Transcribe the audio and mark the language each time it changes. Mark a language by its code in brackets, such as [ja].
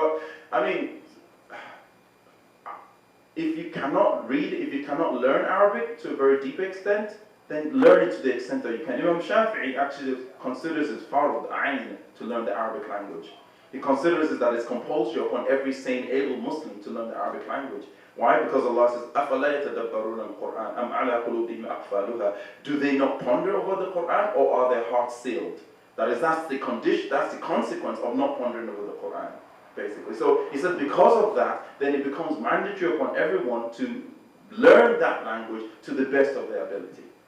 [en] But, I mean, if you cannot read, if you cannot learn Arabic to a very deep extent, then learn it to the extent that you can. Imam Shafi'i actually considers it fard ayn to learn the Arabic language. He considers it that it's compulsory upon every sane, able Muslim to learn the Arabic language. Why? Because Allah says, [ar] أَفَلَا يَتَدَبَّرُونَ الْقُرْآنَ أَمْ عَلَى قُلُوبِهِمْ أَقْفَالُهَا. [en] Do they not ponder over the Qur'an, or are their hearts sealed? That is, that's the condition, that's the consequence of not pondering over the Qur'an, basically. So he said, because of that, then it becomes mandatory upon everyone to learn that language to the best of their ability.